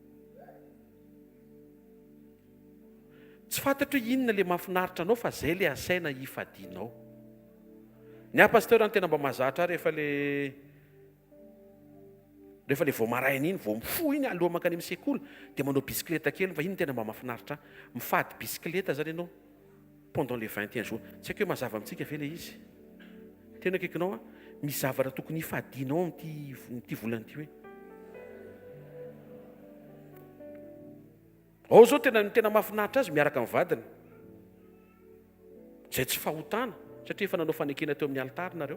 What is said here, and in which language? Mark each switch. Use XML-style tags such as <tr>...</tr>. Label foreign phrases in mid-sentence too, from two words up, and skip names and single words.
<mg>Tsy fantatra hoe inona ilay mahafinaritra anao fa izay ilay asaina hifadianao. Ny pasteur ny tena mba mahazatra rehefa ilay vao maraina iny, vao mifo iny aloha mankany amin'ny sekoly dia manao bisikileta kely fa iny tena mba mahafinaritra. Mifady bisikileta zany ianao</mg> <fr>pendant les 21 jours.</fr> <mg>Tsy haiko hoe mazava amintsika ve ilay izy. Tena akaikinao misy zavatra tokony hifadianao amin'ity volana ity hoe. Ao zao tena mahafinaritra azy miaraka amin'ny vadiny. Izay tsy fahotana satria efa nanao fanekena teo amin'ny altara nareo.</mg>